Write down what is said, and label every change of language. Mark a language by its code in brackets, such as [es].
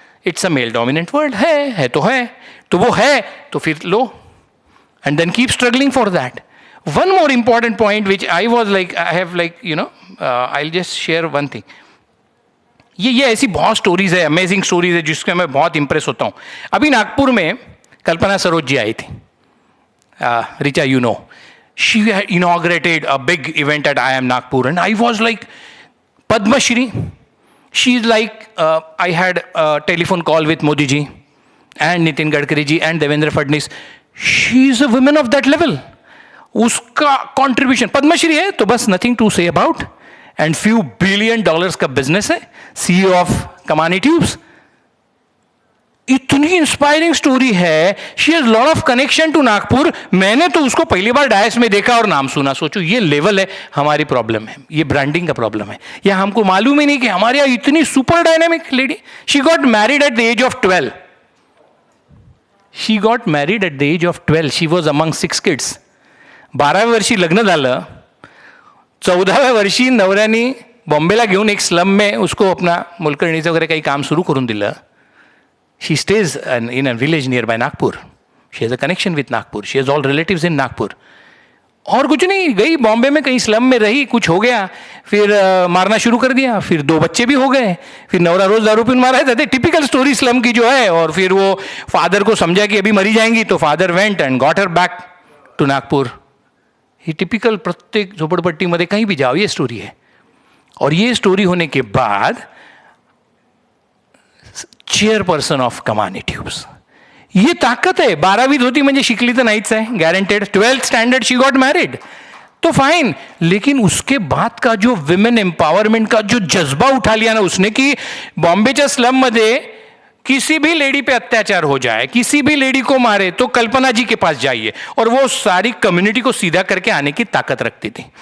[en] It's a male dominant world. [hi] है तो है, तो वो है तो फिर लो, [en] And then keep struggling for that. One more important point which I was like, I have like you know, I will just share one thing. [hi] ये ऐसी बहुत स्टोरीज है, अमेजिंग स्टोरीज है, जिसके मैं बहुत इंप्रेस होता हूँ. अभी नागपुर में कल्पना सरोज जी आई थी. [en] Richa, you know, she had inaugurated a big event at IIM Nagpur, and I was like, Padma Shri, She is like, I had a telephone call with Modi ji and Nitin Gadkari ji and Devendra Fadnis. She is a woman of that level. [hi] उसका contribution, Padmashri है तो बस [en] nothing to say about. And few $billion का business है, CEO of Kamani Tubes. [hi] इतनी inspiring story है. [en] She has lot of connection to Nagpur. [hi] मैंने तो उसको पहली बार डायस में देखा और नाम सुना. सोचो ये लेवल है. हमारी प्रॉब्लम है, ये ब्रांडिंग का प्रॉब्लम है. या हमको मालूम ही नहीं कि हमारे यहाँ इतनी super dynamic lady. [en] She got married at the age of 12. She got married at the age of 12. She was among 6 kids. [mr] 12व्या वर्षी लग्न झालं. 14व्या वर्षी नवऱ्याने बॉम्बेला घेऊन [hi] एक स्लम में उसको अपना [mr] मोलकरणीचं वगैरे काही काम सुरू करून दिलं. [en] She stays in a village nearby Nagpur. She has a connection with Nagpur. She has all relatives in Nagpur. [hi] और कुछ नहीं, गई बॉम्बे में कहीं स्लम में रही, कुछ हो गया, फिर मारना शुरू कर दिया, फिर 2 बच्चे भी हो गए, [mr] फिर नवरा रोज दारू पीन मारा है. [hi] टिपिकल स्टोरी स्लम की जो है. और फिर वो फादर को समझा कि अभी मरी जाएंगी, [en] तो father went and got her back to Nagpur. [hi] ये टिपिकल प्रत्येक झोपड़पट्टीमध्ये कहीं भी जाओ ये स्टोरी है. और ये स्टोरी होने के बाद चेअरपर्सन ऑफ कमानी ट्यूब्स. ये ताकद है. [mr] 12वीत होती म्हणजे शिकली तर नाहीच आहे, गॅरंटेड. [en] 12th standard she got married तो fine. [hi] लेकिन उसके बाद का जो विमेन एम्पावरमेंट का जो जज्बा उठा लिया ना उसने, [mr] कि बॉम्बेच्या स्लम मध्ये [hi] किसी भी लेडी पे अत्याचार हो जाए, किसी भी लेडी को मारे तो कल्पना जी के पास जाइए. और वो सारी कम्युनिटी को सीधा करके आने की ताकत रखती थी.